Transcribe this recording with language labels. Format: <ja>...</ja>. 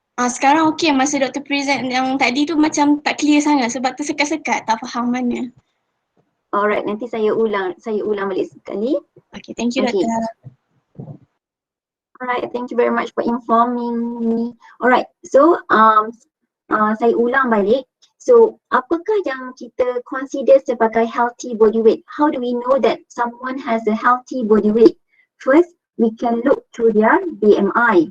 <ms>Sekarang okey, masa doktor present yang tadi tu macam tak clear sangat sebab tersekat-sekat, tak faham mana. Alright, nanti saya ulang balik sekali.</ms> <en>Okay, thank you doktor. Alright, thank you very much for informing me.</en> <ms>Alright, so saya ulang balik. So, apakah yang kita consider sebagai</ms> <en>healthy body weight? How do we know that someone has a healthy body weight? First, we can look through their BMI.</en>